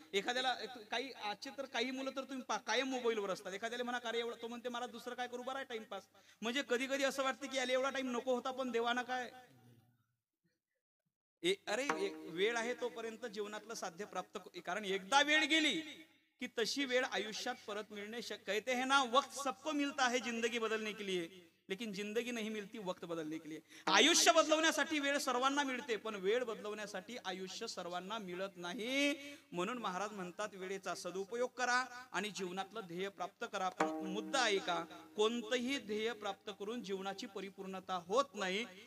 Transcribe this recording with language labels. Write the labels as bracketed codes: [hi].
[mr] एखाद्याला काही आजचे तर काही मुलं तर तुम्ही कायम मोबाईलवर असतात. एखाद्याला म्हणा कार्य एवढा, तो म्हणते मला दुसरं काय करू, बरं आहे टाइमपास. म्हणजे कधी कधी असं वाटतं की याला एवढा टाइम नको होता पण देवाना काय. अरे वेळ आहे तोपर्यंत जीवनातलं साध्य प्राप्त, कारण एकदा वेळ गेली की तशी वेळ आयुष्यात परत मिळणे शक्य. [hi] कहते हैं ना वक्त सबको मिलता है जिंदगी बदलने के लिए, लेकिन जिंदगी नहीं मिलती वक्त बदलने के लिए. [mr] आयुष्य बदलवण्यासाठी वेळ सर्वांना मिळते, पण वेळ बदलवण्यासाठी आयुष्य सर्वांना मिळत नाही. म्हणून महाराज म्हणतात वेळेचा सदुपयोग करा आणि जीवनातलं ध्येय प्राप्त करा. पण मुद्दा आहे का, कोणतंही ध्येय प्राप्त करून जीवनाची परिपूर्णता होत नाही.